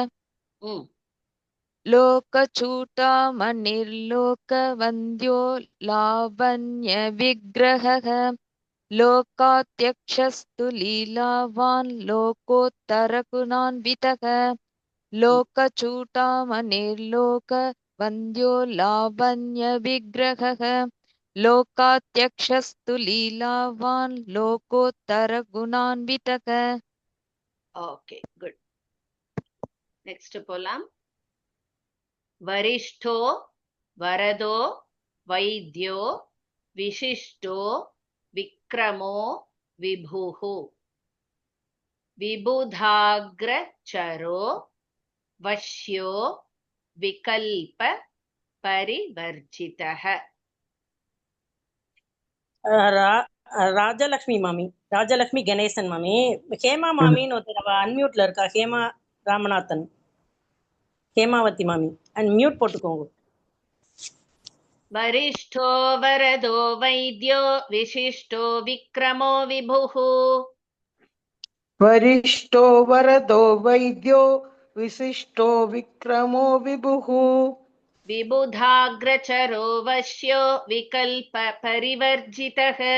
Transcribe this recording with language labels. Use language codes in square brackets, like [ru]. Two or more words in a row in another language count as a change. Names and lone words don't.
[sa] लोकचूटामणिर्लोकवन्द्यो लावण्यविग्रहः लोकाध्यक्षस्तु लीलावान् लोकोत्तरगुणान्वितः लोकचूटामणिर्लोकवन्द्यो लावण्यविग्रहः लोकाध्यक्षस्तु लीलावान् लोकोत्तरगुणान्वितः. [en] OK good. [ta] நெக்ஸ்ட் போலாம். [sa] वरिष्ठो वरदो वैद्यो विशिष्टो विक्रमो विभुः विबुधाग्रचरो वश्यो विकल्प परिवर्जितः. [ta] ராஜலட்சுமி மாமி, ராஜலட்சுமி கணேசன் மாமி. ஹேமா மாமின்னு ஒருத்தர் அன்மியூட்ல இருக்கா. ஹேமா ராமநாதன், ஹேமாவதி மாமி மியூட் போட்டுக்கோங்க. [sa] वरिष्ठो वरदो वैद्यो विशिष्टो विक्रमो विभुः वरिष्ठो वरदो वैद्यो विशिष्टो विक्रमो विभुः विबुधाग्रचरो वश्यो विकल्प परिवर्जितः.